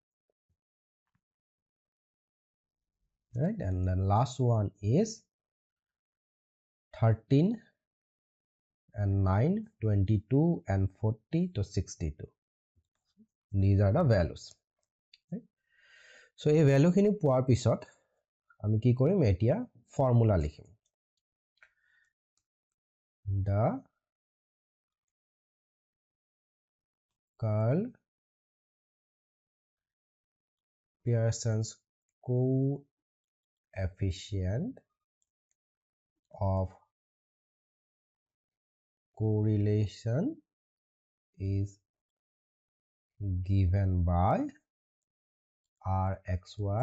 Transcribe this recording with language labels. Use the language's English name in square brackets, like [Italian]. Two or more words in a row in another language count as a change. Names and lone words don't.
[English] Right? And the last one is 13 and 9 22 and 40 to 62. These are the values. Right? So a value [Assamese] খিনি পোৱাৰ পিছত আমি কি কৰিম এতিয়া formula লিখিম. [English] The curl Pearson's coefficient of correlation is given by rxy.